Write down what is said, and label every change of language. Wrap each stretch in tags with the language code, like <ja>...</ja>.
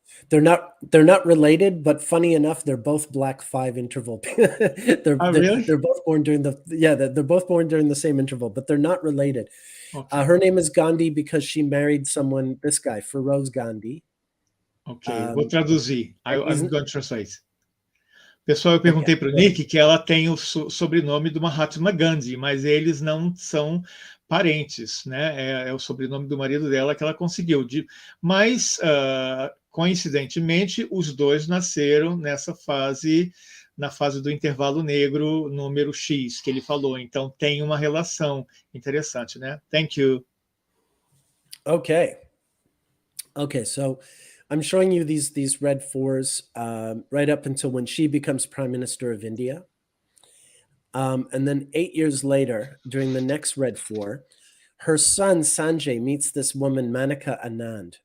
<en>They're not related, but funny enough, they're both Black 5 interval. Really? They're both born during they're both born during the same interval, but they're not related. Okay. Her name is Gandhi because she married someone, this guy, Feroz Gandhi.</en> <pt>Ok, vou traduzir.</pt> <en>I'm going to translate.</en> <pt>Pessoal, eu perguntei para o Okay. Nick que ela tem o sobrenome do Mahatma Gandhi, mas eles não são parentes, né? É o sobrenome do marido dela que ela conseguiu. Mas, coincidentemente, os dois nasceram nessa fase, na fase do intervalo negro número X, que ele falou. Então, tem uma relação interessante, né?</pt> <en>Thank you. Okay. Okay, so I'm showing you these Red 4s right up until when she becomes Prime Minister of India. And then 8 years later, during the next Red 4, her son Sanjay meets this woman, Manika Anand.</en>